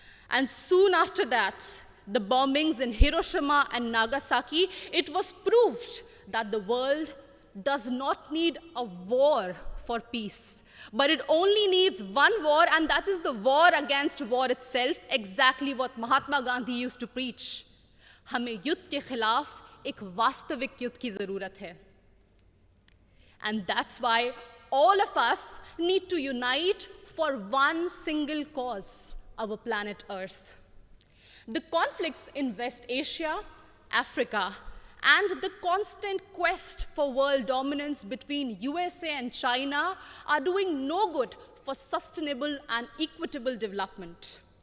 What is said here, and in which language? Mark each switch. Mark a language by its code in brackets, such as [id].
[en] And soon after that, the bombings in Hiroshima and Nagasaki, it was proved that the world does not need a war for peace, but it only needs one war, and that is the war against war itself, exactly what Mahatma Gandhi used to preach. [hi] हमें युद्ध के खिलाफ एक वास्तविक युद्ध की ज़रूरत है. [en] And that's why all of us need to unite for one single cause, our planet Earth. The conflicts in West Asia, Africa, and the constant quest for world dominance between USA and China are doing no good for sustainable and equitable development.